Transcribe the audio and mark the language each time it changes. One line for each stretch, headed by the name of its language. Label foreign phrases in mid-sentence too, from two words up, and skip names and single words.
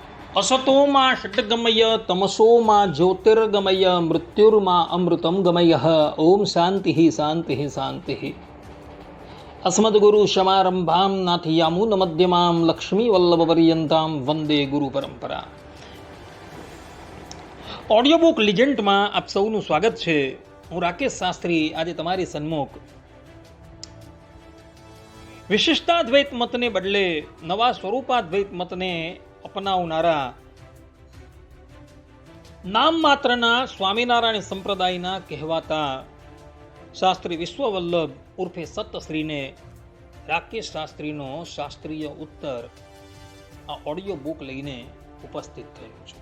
Sanskrit: असतोमा षट्गमय तमसोमा ज्योतिर्गमय मृत्युर्मा अमृतं गमय। ओम शांति शांति शांति। अस्मद्गुरु समारंभां नाथयामुन मध्यमां लक्ष्मी वल्लभपर्यन्तां वंदे गुरु परंपरा।
English: audio book
Gujarati: લિજન્ટમાં આપ સૌનું સ્વાગત છે। હું રાકેશ શાસ્ત્રી આજે તમારી સન્મુખ વિશિષ્ટાદ્વૈત મતને બદલે નવા સ્વરૂપાદ્વૈત મતને અપનાવનારા નામ માત્રના સ્વામિનારાયણ સંપ્રદાયના કહેવાતા શાસ્ત્રી વિશ્વવલ્લભ ઉર્ફે સતશ્રીને રાકેશ શાસ્ત્રીનો શાસ્ત્રીય ઉત્તર આ
English: audio book
Gujarati: લઈને ઉપસ્થિત થયો છું।